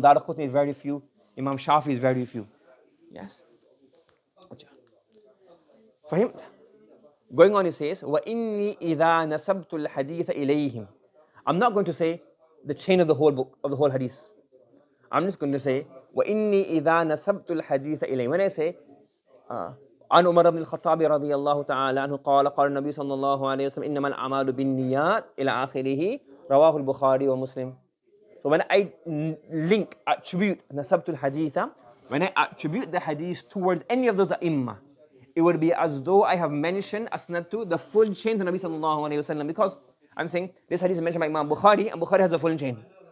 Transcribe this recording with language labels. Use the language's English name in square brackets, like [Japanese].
[English] Daraqutni is very few. Imam Shafi is very few. Yes? For him, going on he says, [Arabic] وَإِنِّي إِذَا نَسَبْتُ الْحَدِيثَ إِلَيْهِمْ. [English] I'm not going to say the chain of the whole book, of the whole hadith. I'm just going to say, [Arabic] وَإِنِّي إِذَا نَسَبْتُ الْحَدِيثَ إِلَيْهِمْ. [English] When I say, [Arabic] عن عمر بن الخطاب رضي الله تعالى عنه قال النبي صلى الله عليه وسلم إنما الأعمال بالنيات إلى آخره رواه البخاري ومسلم. [English] So when I attribute [Arabic] نسبت الحديث, [English] when I attribute the hadith towards any of those imma, it would be as though I have mentioned asnadtu, the full chain to Nabi sallallahu alayhi wasallam, because I'm saying this hadith is mentioned by Imam Bukhari, and Bukhari has a full chain.